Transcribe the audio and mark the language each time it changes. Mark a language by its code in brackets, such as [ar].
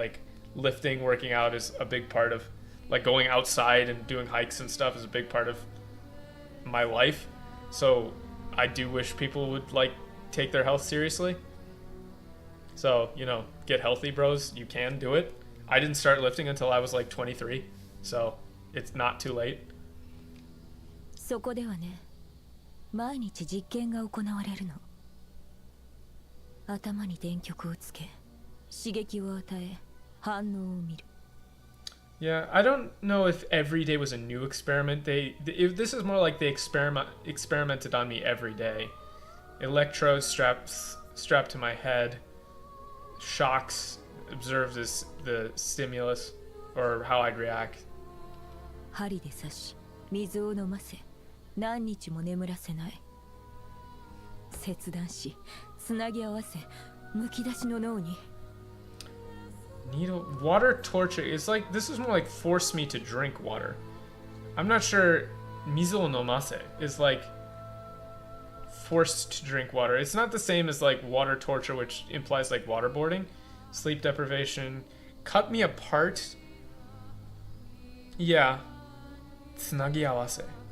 [en] Like, lifting, working out is a big part of, like, going outside and doing hikes and stuff is a big part of my life. So I do wish people would, like, take their health seriously. So, get healthy, bros. You can do it. I didn't start lifting until I was like 23. So it's not too late. [ja] そこではね、毎日実験が行われるの。頭に電極をつけ、刺激を与え、反応を見る。 [en] Yeah, I don't know if every day was a new experiment. This is more like they experimented on me every day. Electrodes strapped to my head, shocks, observed the stimulus or how I'd react. [ja] 針で刺し、水を飲ませ、何日も眠らせない。切断し、つなぎ合わせ、むき出しの脳に。 [en] Needle water torture is like, this is more like force me to drink water. I'm not sure [ja] mizu o nomase [en] is like forced to drink water. It's not the same as like water torture, which implies like waterboarding. Sleep deprivation. Cut me apart. Yeah. [ja] Tsunagi awase.